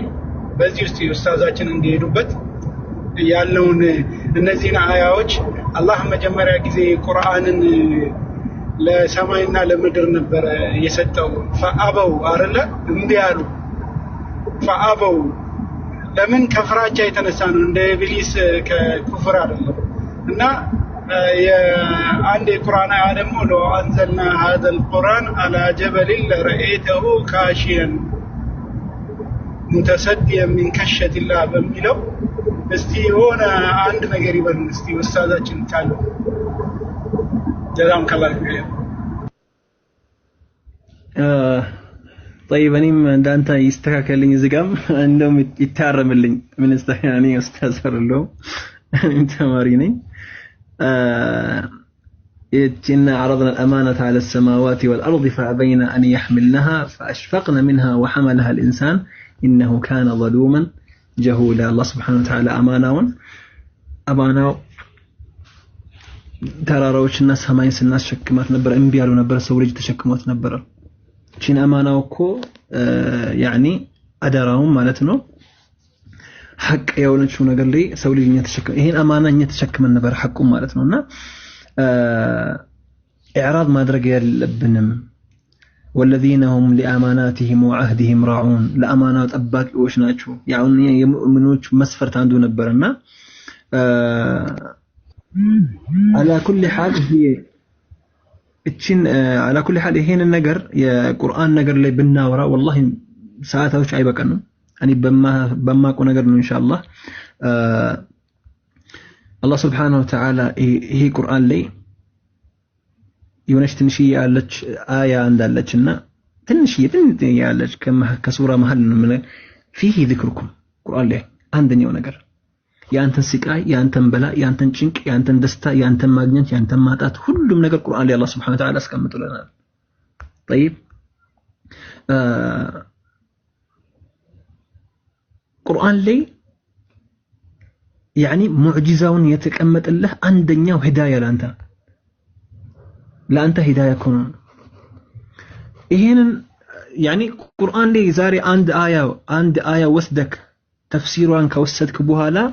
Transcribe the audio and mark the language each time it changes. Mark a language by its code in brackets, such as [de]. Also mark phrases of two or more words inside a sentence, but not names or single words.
[am] በዚህ ውስጥ ኡስታዛችን እንዲሄዱበት ያለውን እነዚህን አያዎች አላህ መጀመሪያ ጊዜ ቁርአንን ለሰማይና ለምድር ነበር የሰጠው። ፈአበው አይደለ እንዴ ያሉ ፈአበው ለምን ከፍራቻ የተነሳ ነው፣ እንደ ኢብሊስ ከኩፍር አይደለም። እና የአንድ የቁርአን አያ ደግሞ [ar] لو أنزلنا هذا القرآن على جبل لرأيته خاشعا متصديا من خشية الله [am] በሚለው እስቲ ሆነ አንድ ነገር ይበሉ እስቲ ኡስታዛችን ካሉ [ar] جزاكم الله [am] ይሁን። [ar] طيب [am] እኔም እንዳንተ ይስተካከልልኝ እዚህ ጋርም እንደውም ይታረምልኝ። ምን እስተካከለኝ ኡስታዝ አይደለሁም እኔም ተማሪ ነኝ። [ar] إنا عرضنا الأمانة على السماوات والأرض فأبين أن يحملنها فأشفقن منها وحملها الإنسان إنه كان ظلوما جهولا. الله سبحانه وتعالى أمانة [am] ተራራዎችና ሰማይን ስናስሸክማት ነበር፣ እምቢ ያሉ ነበር። ሰው ልጅ ተሸክሟት ነበር። እቺን አማናው እኮ ያኒ አደራውን ማለት ነው ሐቅ የሆነችው ነገር ላይ ሰው ልጅ ተሸክመ ይሄን አማናኛ ተሸክመን ነበር ሐቁ ማለት ነውና ኢዕራድ ማድረግ ያለብንም [ar] والذين هم لأماناتهم وعهدهم راعون [am] ለአማናው ጠባቂዎች ናቸው። ያው የሙእሚኖች መስፈርት አንዱ ነበርና [ar] على كل حال هي [am] እቺን [ar] على كل حال [am] ይሄን ነገር የቁርአን ነገር ላይ ብናወራ والله ሰዓታዎች አይበቃንም። እኔ በማቆ ነገር ነው ኢንሻአላህ። አላህ [ar] سبحانه وتعالى [am] ይሄ ቁርአን ላይ የሆነች ትንሽዬ ያለች አያ እንዳለችና ትንሽዬ ያለች ከሱራ መሃል ነው [ar] فيه ذكركم [am] ቁርአን ላይ አንደኛው ነገር ያንተን ስቃይ፣ ያንተን በላ፣ ያንተን ጭንቅ፣ ያንተን ደስታ፣ ያንተን ማግኘት፣ ያንተን ማጣት ሁሉም ነገር ቁርአን ላይ አላህ [ar] سبحانه وتعالى [am] አስቀምጦልናል። طيب ቁርአን ላይ يعني ሙዕጂዛውን የተቀመጠልህ አንደኛው ሂዳያ ለአንተ ሂዳያ ኮን ይሄንን يعني ቁርአን ላይ ዛሬ አንድ አያ ወስደክ ተፍሲሩን ከወሰድክ በኋላ